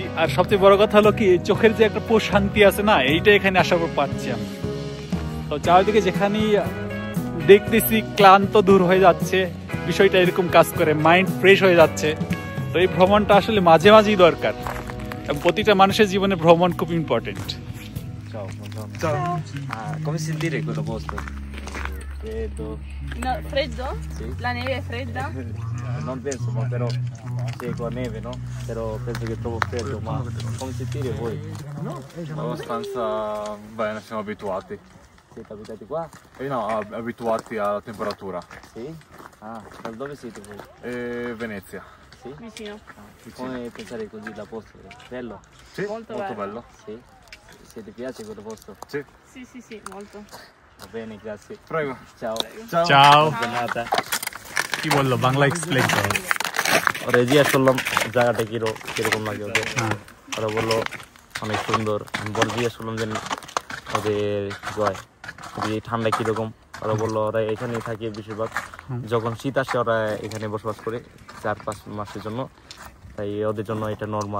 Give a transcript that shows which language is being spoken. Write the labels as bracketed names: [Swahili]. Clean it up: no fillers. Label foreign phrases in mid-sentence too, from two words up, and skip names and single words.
[Bangla] আর সবচেয়ে বড় কথা হলো কি, চোখের যে একটা প্রশান্তি আছে না, এইটা এখানে আসার পর পাচ্ছি আমি। তো চারিদিকে যেখানেই দেখতেছি ক্লান্ত দূর হয়ে যাচ্ছে, বিষয়টা এরকম কাজ করে, [English] mind fresh [Bangla] হয়ে যাচ্ছে। তো এই ভ্রমণটা আসলে মাঝে মাঝেই দরকার, প্রতিটা মানুষের জীবনে ভ্রমণ খুব ইম্পর্টেন্ট। [Italian] Come si dire quello posto? Freddo. No, freddo? Sì. La neve è fredda? Non penso, ma però c'è qua neve, no? Però penso che è troppo freddo, ma come si dire voi? Abbastanza bene, siamo abituati. Siete abitati qua? No, abituati alla temperatura. Sì? Ah, da dove siete voi? Venezia. Sì? Vicino. Come pensare così la posto? Bello? Sì, Molto bello. Sì? Se ti piace quello posto? Sì. Sì, molto. Va bene, grazie. Prego. Ciao. চাও Giornata. [Bangla] কি বললো, বাংলা এক্সপ্লেন করো। ওরা জিজ্ঞাসা করলাম জায়গাটা কিরকম লাগে ওদের, ওরা বললো অনেক সুন্দর। আমি জিজ্ঞাসা করলাম যে ওদের জয় এই ঠান্ডা কিরকম, ওরা বললো ওরা এখানেই থাকে বেশিরভাগ, যখন শীত আসে ওরা এখানে বসবাস করে 4-5 মাসের জন্য, তাই ওদের জন্য এটা নর্মাল।